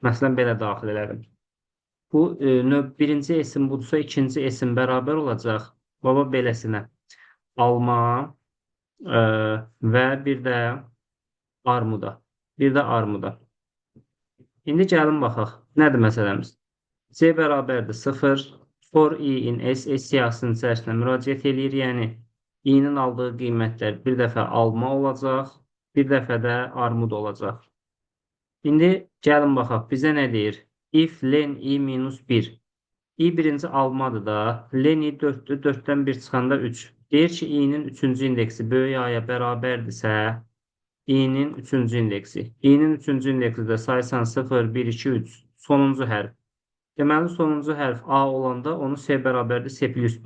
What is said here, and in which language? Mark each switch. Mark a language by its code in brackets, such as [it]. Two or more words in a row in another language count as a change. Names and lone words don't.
[az] Məsələn, belə daxil elədim. Bu, birinci esim budursa, ikinci esim bərabər olacaq. Baba, beləsinə. Alma və bir də armuda. Bir də armuda. İndi gəlin baxaq. Nədir məsələmiz? C bərabərdir 0. [en] For i in S siyahısının içərisinə müraciət eləyir. [az] Yəni, i-nin aldığı qiymətlər bir dəfə alma olacaq, bir dəfə də armud olacaq. İndi gəlin baxaq. Bizə nə deyir? [en] If len i minus 1. [az] I birinci almadır da. Len i 4-dür. 4-dən 1 çıxanda 3. Deyir ki, i-nin 3-cü indeksi böyük a-ya bərabərdirsə, i-nin 3-cü indeksi. I-nin 3-cü indeksi də saysan 0, 1, 2, 3. Sonuncu hərf. Deməli, sonuncu hərf A olanda onu S bərabərdir S plus 1.